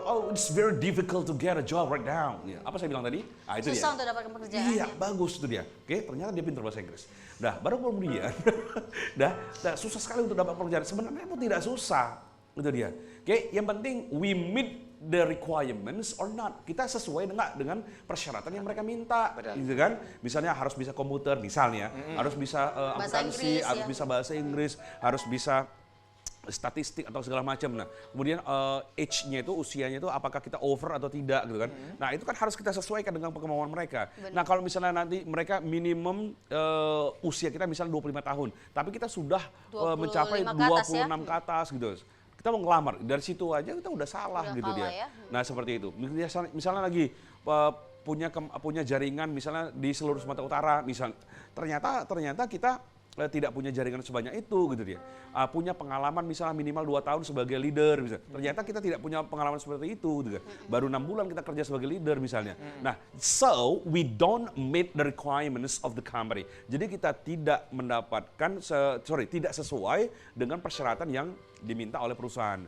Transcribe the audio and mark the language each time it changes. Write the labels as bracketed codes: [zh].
[en] Oh, it's very difficult to get a job right now. [id] Ya, apa saya bilang tadi? Ah, itu Susah dia. untuk dapatkan pekerjaan. Iya, bagus itu dia. Oke, ternyata dia pintar bahasa Inggris. Nah, baru kemudian, susah sekali untuk dapat pekerjaan. Sebenarnya itu tidak susah. Itu dia. Oke, yang penting [en] we meet the requirements or not. [id] Kita sesuai dengan persyaratan yang mereka minta, gitu kan? Misalnya harus bisa komputer, misalnya, harus bisa akuntansi, harus bisa bahasa Inggris, harus bisa statistik atau segala macam. Nah, kemudian age-nya itu, usianya itu apakah kita over atau tidak, gitu kan? Nah, itu kan harus kita sesuaikan dengan kemauan mereka. Nah, kalau misalnya nanti mereka minimum usia kita misalnya 25 tahun, tapi kita sudah mencapai 26 ke atas gitu. Kita mau ngelamar, dari situ aja kita udah salah gitu dia. Nah, seperti itu. Misalnya lagi punya jaringan misalnya di seluruh Sumatera Utara, ternyata kita tidak punya jaringan sebanyak itu gitu dia. Punya pengalaman misalnya minimal 2 tahun sebagai leader misalnya. Ternyata kita tidak punya pengalaman seperti itu gitu kan. Baru 6 bulan kita kerja sebagai leader misalnya. [en] Nah, so we don't meet the requirements of the company. [id] Jadi kita tidak mendapatkan tidak sesuai dengan persyaratan yang diminta oleh perusahaan.